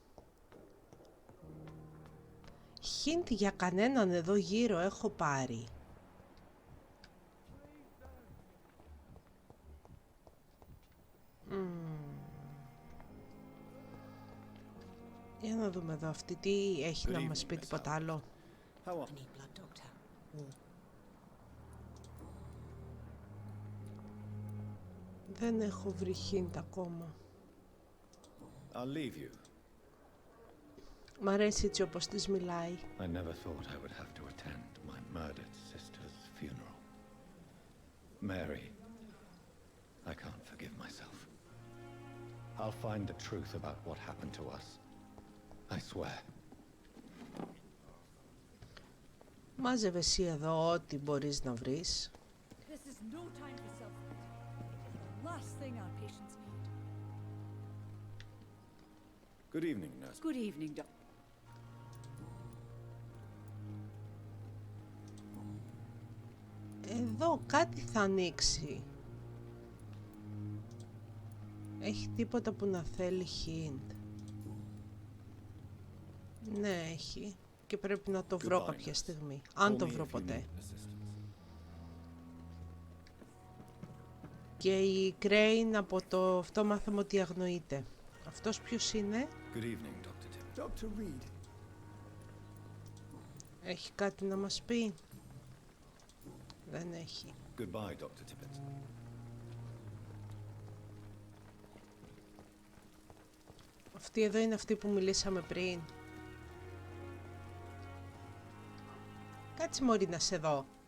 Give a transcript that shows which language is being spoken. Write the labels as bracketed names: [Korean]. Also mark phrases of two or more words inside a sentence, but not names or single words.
[Greek] Hint για κανέναν εδώ γύρω έχω πάρει. Για να δούμε εδώ αυτή τι έχει να μας πει, τίποτα άλλο. [English] How are... I need blood, doctor. [Greek] Δεν έχω βρει hint ακόμα. [English] I'll leave you. [Greek] Μ' αρέσει έτσι όπως της μιλάει. [English] I never thought I would have to attend my murdered sister's funeral. Mary, I can't forgive myself. I'll find the truth about what happened to us. I swear. [Greek] Μάζευε εσύ εδώ ό,τι μπορείς να βρεις. [English] This is no time for self-pity. The last thing our patients need. Good evening, nurse. Good evening, doctor. [Greek] Εδώ κάτι θα ανοίξει. Έχει τίποτα που να θέλει hint? Ναι, έχει. Και πρέπει να το βρω κάποια στιγμή. Αν το βρω ποτέ. Και η Crane από το αυτό μάθαμε ότι αγνοείται. Αυτός ποιος είναι? [English] Good evening, Dr. Tibbet. Dr. Reed. [Greek] Έχει κάτι να μας πει? Δεν έχει. [English] Goodbye, Dr. Tibbet. [Greek] Αυτή εδώ είναι αυτή που μιλήσαμε πριν. Κάτσε μωρή να σε δω.